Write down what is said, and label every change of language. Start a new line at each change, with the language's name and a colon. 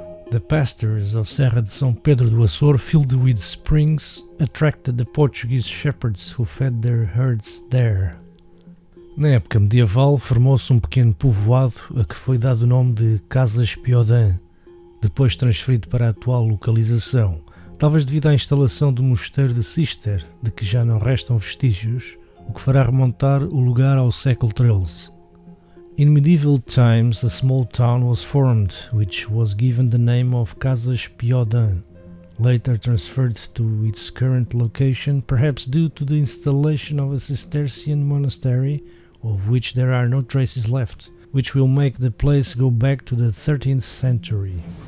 English: The pastures of Serra de São Pedro do Açor, filled with springs, attracted the Portuguese shepherds who fed their herds there.
Portuguese: Na época medieval, formou-se um pequeno povoado a que foi dado o nome de Casas Piódã, depois transferido para a atual localização, talvez devido à instalação do mosteiro de Cister, de que já não restam vestígios, o que fará remontar o lugar ao século XIII.
English: In medieval times, a small town was formed, which was given the name of Casas Piódã, later transferred to its current location, perhaps due to the installation of a Cistercian monastery, of which there are no traces left, which will make the place go back to the 13th century.